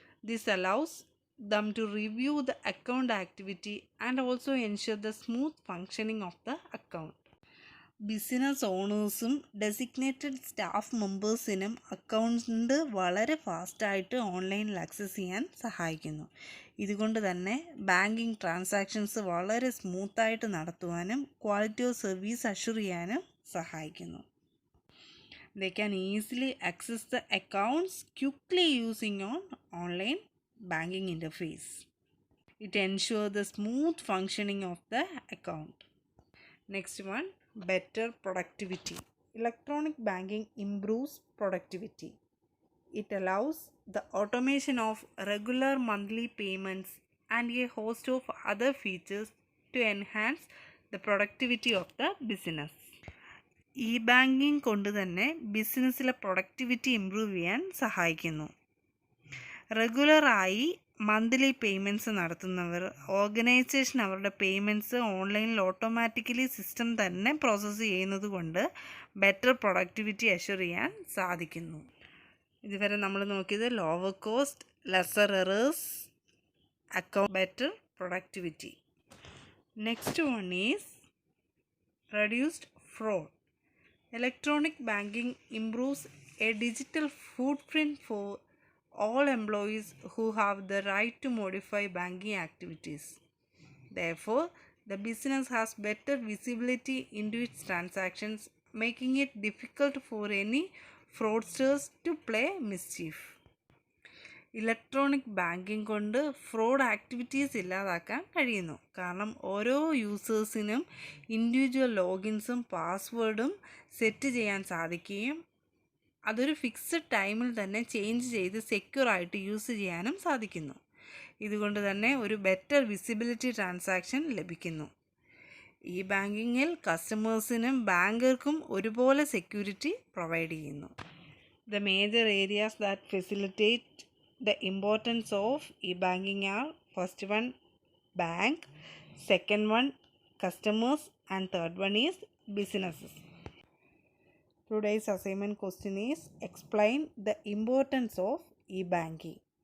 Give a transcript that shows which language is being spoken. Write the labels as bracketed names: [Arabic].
[English] This allows them to review the account activity and also ensure the smooth functioning of the account. [Malayalam] Business ഓണേഴ്സും designated staff മെമ്പേഴ്സിനും account വളരെ ഫാസ്റ്റായിട്ട് ഓൺലൈനിൽ access ചെയ്യാൻ സഹായിക്കുന്നു. ഇതുകൊണ്ട് തന്നെ banking transactions വളരെ സ്മൂത്തായിട്ട് നടത്തുവാനും ക്വാളിറ്റി ഓഫ് സർവീസ് അഷ്വർ ചെയ്യാനും സഹായിക്കുന്നു. [English] They can easily access the accounts quickly using on online banking interface. It ensures the smooth functioning of the account. Next one, better productivity. Electronic banking improves productivity. It allows the automation of regular monthly payments and a host of other features to enhance the productivity of the business. [Malayalam] ഈ banking കൊണ്ട് തന്നെ ബിസിനസ്സിലെ productivity improve ചെയ്യാൻ സഹായിക്കുന്നു. റെഗുലറായി monthly payments നടത്തുന്നവർ organisation അവരുടെ payments ഓൺലൈനിൽ automatically system തന്നെ process ചെയ്യുന്നത് കൊണ്ട് ബെറ്റർ പ്രൊഡക്ടിവിറ്റി അഷ്വർ ചെയ്യാൻ സാധിക്കുന്നു. [English] ഇതുവരെ നമ്മൾ നോക്കിയത് lower cost, lesser errors, account better productivity. Next one is reduced fraud. Electronic banking improves a digital footprint for all employees who have the right to modify banking activities. Therefore, the business has better visibility into its transactions, making it difficult for any fraudsters to play mischief. [Malayalam] Electronic banking കൊണ്ട് fraud activities ഇല്ലാതാക്കാൻ കഴിയുന്നു. കാരണം ഓരോ യൂസേഴ്സിനും individual ലോഗിൻസും പാസ്വേഡും set ചെയ്യാൻ സാധിക്കുകയും അതൊരു fixed ടൈമിൽ തന്നെ ചേഞ്ച് ചെയ്ത് സെക്യൂറായിട്ട് യൂസ് ചെയ്യാനും സാധിക്കുന്നു. ഇതുകൊണ്ട് തന്നെ ഒരു ബെറ്റർ വിസിബിലിറ്റി ട്രാൻസാക്ഷൻ ലഭിക്കുന്നു. ഈ ബാങ്കിങ്ങിൽ കസ്റ്റമേഴ്സിനും ബാങ്കർക്കും ഒരുപോലെ സെക്യൂരിറ്റി പ്രൊവൈഡ് ചെയ്യുന്നു. [English] The major areas that facilitate the importance of e-banking are: first one, bank; second one, customers; and third one is businesses. Today's assignment question is: explain the importance of e-banking.